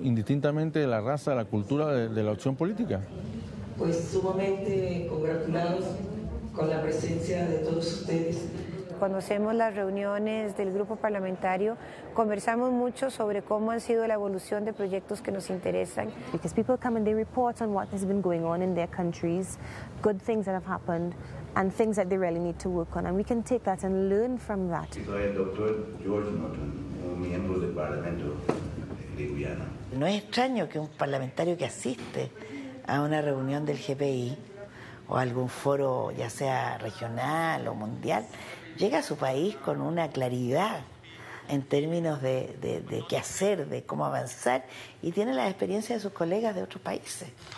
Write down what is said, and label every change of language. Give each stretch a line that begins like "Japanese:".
Spanish: Indistintamente de la raza, de la cultura, de la opción política. Pues sumamente congratulados con la presencia de todos ustedes. Cuando hacemos las reuniones del grupo parlamentario, conversamos mucho sobre cómo han sido la evolución de proyectos que nos interesan.
English: Because people come and they report on what has been going on in their countries, good things that have happened, and things that they really need to work on. And we can take that and learn from that.
Spanish: Soy el doctor George Norton, un miembro del Parlamento de Guyana. No es extraño que un parlamentario que asiste a una reunión del GPI o algún foro, ya sea regional o mundial, llega a su país con una claridad en términos de qué hacer, de cómo avanzar, y tiene la experiencia de sus colegas de otros países.